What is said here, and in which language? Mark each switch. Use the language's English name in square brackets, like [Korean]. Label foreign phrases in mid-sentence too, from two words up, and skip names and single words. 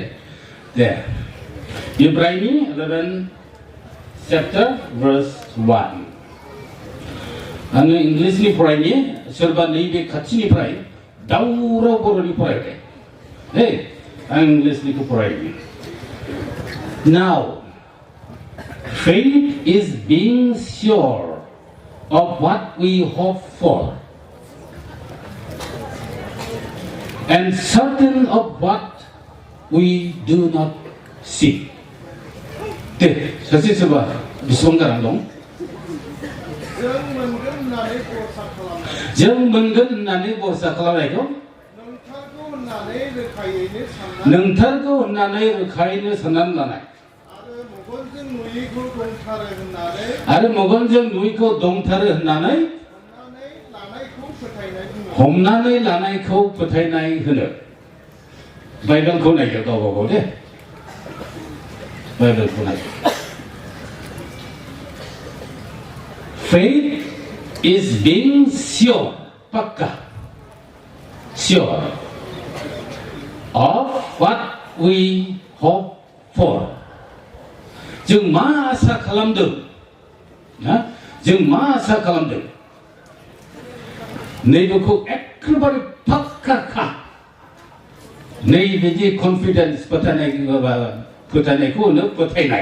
[Bodo] दे. इब्राहिमनि 11 [English] chapter verse [Bodo] 1. आङो इंलिसनि फरायनि. सोरबा नैबे खाथिनिफ्राय दावराव बर'नि फरायबाय. हे, आं इंलिसनिखौ फरायनि. [English] Now, faith is being sure of what we hope for and certain of what we do not see. [Bodo] दे, सासे सोरबा बेसेबां गारां दं? जों मोनगोन होननानै बरसा खालामनायखौ नोंथारगौ होननानै रोखायैनो साननानै लानाय. आरो मेगनजों नुयैखौ दंथारो होननानै हमनानै लानायखौ फोथायनाय होनो. बाइबेलखौ नायदो गावबा गाव दे. बाइबेलखौ नायदो. [English] Faith is being sure, पक्का, sure of what we hope for. [Bodo] जों मा आसा खालामदों? जों मा आसा खालामदों? नैबेखौ एखेबारे पक्का नैबेदि कनफिडेन्स फोथायनायखौ होनो फोथायनाय.